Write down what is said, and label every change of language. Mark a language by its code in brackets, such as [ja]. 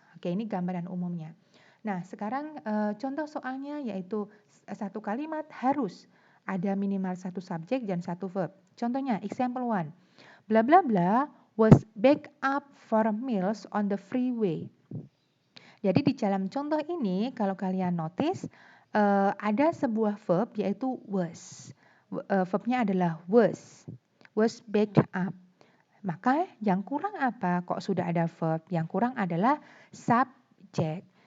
[id] Oke, ini gambaran umumnya. Nah, sekarang contoh soalnya yaitu satu kalimat harus ada minimal satu subjek dan satu verb. Contohnya, example 1. [en] Bla bla bla was backed up for meals on the freeway. [id] Jadi di dalam contoh ini, kalau kalian notice, ada sebuah verb yaitu was. Verbnya adalah was backed up. Maka yang kurang apa? Kok sudah ada verb? Yang kurang adalah subject.